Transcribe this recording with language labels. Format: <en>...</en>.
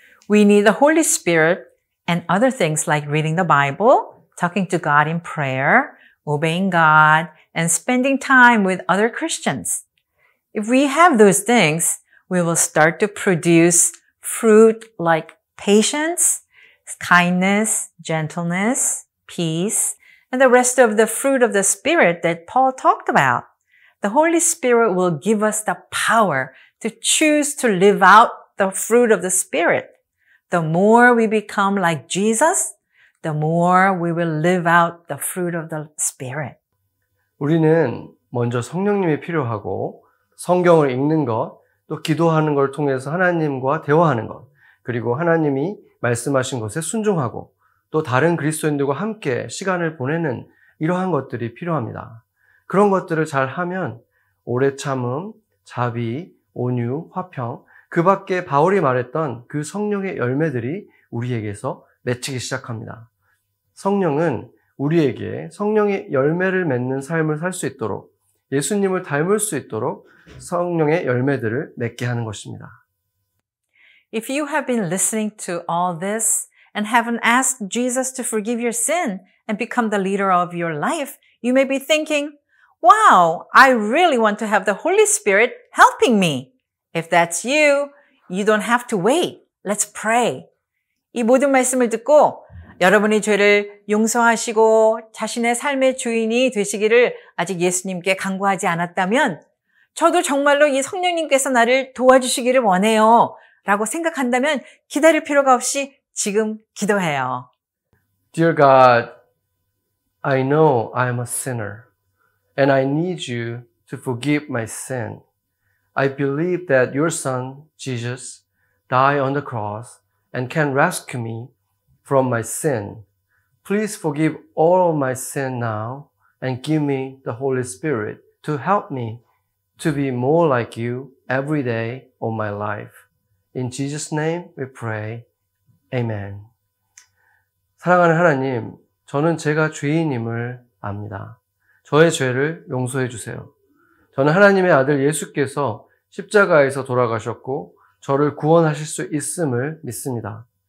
<en>We need the Holy Spirit and other things like reading the Bible, talking to God in prayer, obeying God, and spending time with other Christians. If we have those things, we will start to produce fruit like patience, kindness, gentleness, peace, and the rest of the fruit of the Spirit that Paul talked about. The Holy Spirit will give us the power to choose to live out the fruit of the Spirit. The more we become like Jesus, the more we will live out the fruit of the Spirit.</en> <ko>우리는 먼저 성령님이 필요하고 성경을 읽는 것, 또 기도하는 걸 통해서 하나님과 대화하는 것, 그리고 하나님이 말씀하신 것에 순종하고 또 다른 그리스도인들과 함께 시간을 보내는 이러한 것들이 필요합니다. 그런 것들을 잘 하면 오래 참음, 자비, 온유, 화평, 그 밖에 바울이 말했던 그 성령의 열매들이 우리에게서 맺히기 시작합니다. 성령은 우리에게 성령의 열매를 맺는 삶을 살 수 있도록 예수님을 닮을 수 있도록 성령의 열매들을 맺게 하는 것입니다.</ko> <en>If you have been listening to all this and haven't asked Jesus to forgive your sin and become the leader of your life, you may be thinking, wow, I really want to have the Holy Spirit helping me. If that's you, you don't have to wait. Let's pray.</en> <ko>이 모든 말씀을 듣고 여러분의 죄를 용서하시고 자신의 삶의 주인이 되시기를 아직 예수님께 간구하지 않았다면 저도 정말로 이 성령님께서 나를 도와주시기를 원해요 라고 생각한다면 기다릴 필요가 없이 지금 기도해요.</ko> <en>Dear God, I know I'm a sinner and I need you to forgive my sin. I believe that your Son, Jesus, died on the cross and can rescue me from my sin. Please forgive all of my sin now and give me the Holy Spirit to help me to be more like you every day of my life. In Jesus' name we pray. Amen.</en> <ko>사랑하는 하나님, 저는 제가 죄인임을 압니다. 저의 죄를 용서해 주세요. 저는 하나님의 아들 예수께서 십자가에서 돌아가셨고 저를 구원하실 수 있음을 믿습니다.</ko>